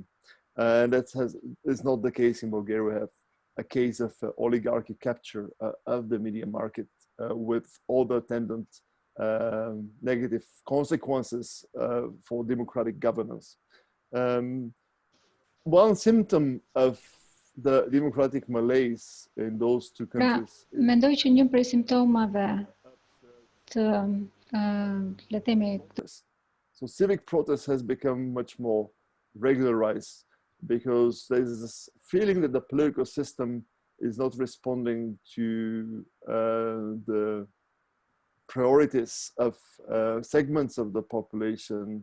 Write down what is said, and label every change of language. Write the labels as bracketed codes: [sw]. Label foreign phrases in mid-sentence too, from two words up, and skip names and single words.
[en] And that is not the case in Bulgaria. We have a case of oligarchy capture of the media market with all the attendant negative consequences for democratic governance. One symptom of the democratic malaise in those two countries. [sq] Mendoj që një prej simptomave të le themi. [en] So civic protest has become much more regularized because there's this feeling that the political system is not responding to the priorities of segments of the population.